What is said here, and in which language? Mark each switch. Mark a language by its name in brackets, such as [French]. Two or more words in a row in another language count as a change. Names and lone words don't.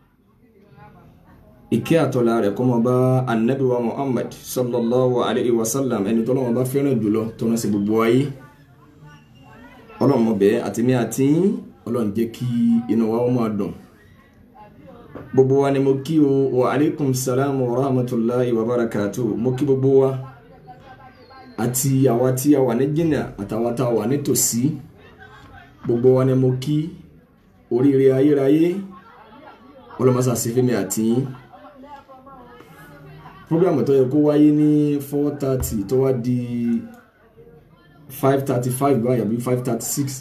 [Yoruba] Ìkẹ́ àtọ́lá rẹ̀ kó máa bá Ànábì wa Muhammad [Arabic] صلى الله عليه وسلم, [Yoruba] ẹni tó lọ́wọ́ bá fẹ́ràn jùlọ tó rán sí gbogbo ayé. Ọlọ́run mọ̀ bẹ́ẹ̀ àti mi àti yín, Ọlọ́run jẹ́ kí inú wa ó máa dùn. Gbogbo wa ni mo kí o, [Arabic] وعليكم السلام ورحمة الله وبركاته. [Yoruba] Mo kí gbogbo wa àti àwa tí a wà ní jìnnà àtàwa tá a wà ní tòsí. Gbogbo wa ni mo kí oríire ayérayé. Ọlọ́run máa ṣàṣe fún mi àti yín. Program tó yẹ kó wáyé ní 4:30 tó wá di 5:35 báyìí àbí 5:36.